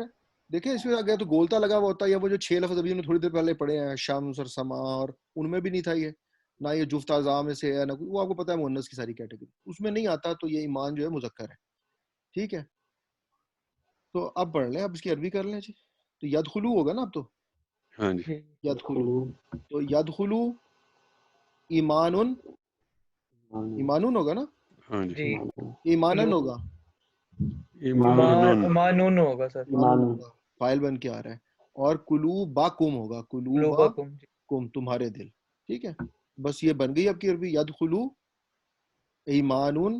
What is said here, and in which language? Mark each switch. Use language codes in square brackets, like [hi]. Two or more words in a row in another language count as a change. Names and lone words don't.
[ur] دیکھیں اس میں آ گیا تو گولتا لگا ہوا ہوتا ہے، یا وہ جو 6 لفظ ابھی ہم نے تھوڑی دیر پہلے پڑھے ہیں، شمس اور سما، اور ان میں بھی نہیں تھا یہ، نہ یہ جفت اعضاء میں سے ہے، نہ وہ آپ کو پتہ ہے مؤنث کی ساری کیٹیگری اس میں نہیں آتا. تو یہ ایمان جو ہے مذکر ہے. ٹھیک ہے. تو اب پڑھ لیں، اب اس کی عربی کر لیں جی. تو یدخلو ہوگا نا اب تو، ہاں جی. یدخلو. تو [ar] یدخلو ایمانن، [ur] ایمانن ہوگا نا، ہاں جی. جی. ایمانن ہوگا، ایمانن. ایمانون ہوگا سر. فائل بن کے آ رہا ہے. اور کلو با کم ہوگا، کلو با قلوبکم. کم تمہارے دل. ٹھیک ہے. بس یہ بن گئی آپ کی عربی، [ar] یدخلو ایمانن.